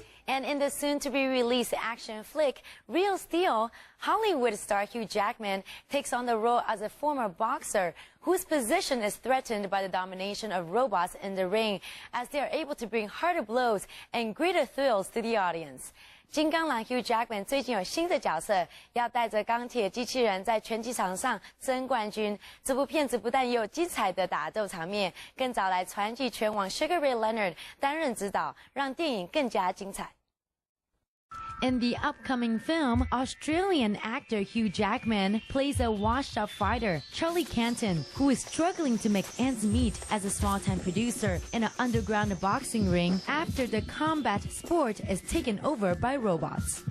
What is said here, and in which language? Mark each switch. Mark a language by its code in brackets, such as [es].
[en] And in the soon-to-be-released action flick, Real Steel, Hollywood star Hugh Jackman takes on the role as a former boxer whose position is threatened by the domination of robots in the ring, as they are able to bring harder blows and greater thrills to the audience. [zh] 金刚狼 Hugh Jackman 最近有新的角色，要带着钢铁机器人在拳击场上争冠军。这部片子不但有精彩的打斗场面，更找来传奇拳王 Sugar Ray Leonard 担任指导，让电影更加精彩。 [en] In the upcoming film, Australian actor Hugh Jackman plays a washed-up fighter, Charlie Canton, who is struggling to make ends meet as a small-time producer in an underground boxing ring after the combat sport is taken over by robots.